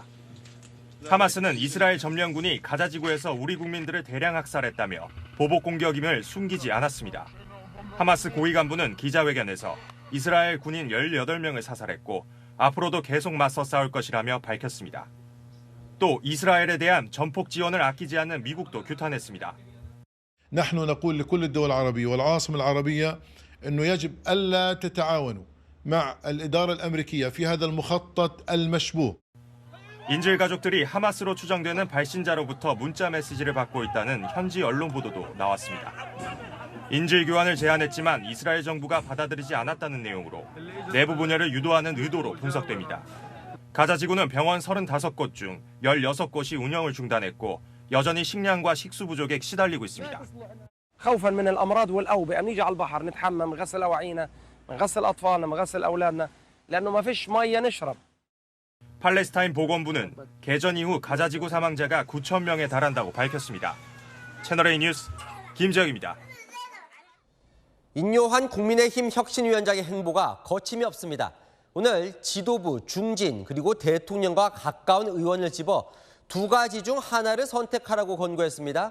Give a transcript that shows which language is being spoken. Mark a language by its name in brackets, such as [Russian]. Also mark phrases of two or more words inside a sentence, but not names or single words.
[Korean] 하마스는 이스라엘 점령군이 가자지구에서 우리 국민들을 대량 학살했다며 보복 공격임을 숨기지 않았습니다. 하마스 고위 간부는 기자회견에서 이스라엘 군인 18명을 사살했고 앞으로도 계속 맞서 싸울 것이라며 밝혔습니다. 또 이스라엘에 대한 전폭 지원을 아끼지 않는 미국도 규탄했습니다. [Arabic] نحن نقول لكل الدول العربية والعاصمة العربية أنه يجب ألا تتعاونوا مع الإدارة الأمريكية في هذا المخطط المشبوه. [Korean] 인질 가족들이 하마스로 추정되는 발신자로부터 문자 메시지를 받고 있다는 현지 언론 보도도 나왔습니다. 인질 교환을 제안했지만 이스라엘 정부가 받아들이지 않았다는 내용으로 내부 분열을 유도하는 의도로 분석됩니다. 가자지구는 병원 35곳 중 16곳이 운영을 중단했고 여전히 식량과 식수 부족에 시달리고 있습니다. [Arabic] خوفا من الامراض والاوبئه بنيجي على البحر نتحمم نغسل اواعينا نغسل اطفالنا نغسل اولادنا لانه ما فيش ميه نشرب. [Korean] 팔레스타인 보건부는 개전 이후 가자지구 사망자가 9천 명에 달한다고 밝혔습니다. 채널A 뉴스 김재혁입니다. 인요한 국민의힘 혁신위원장의 행보가 거침이 없습니다. 오늘 지도부, 중진, 그리고 대통령과 가까운 의원을 집어 두 가지 중 하나를 선택하라고 권고했습니다.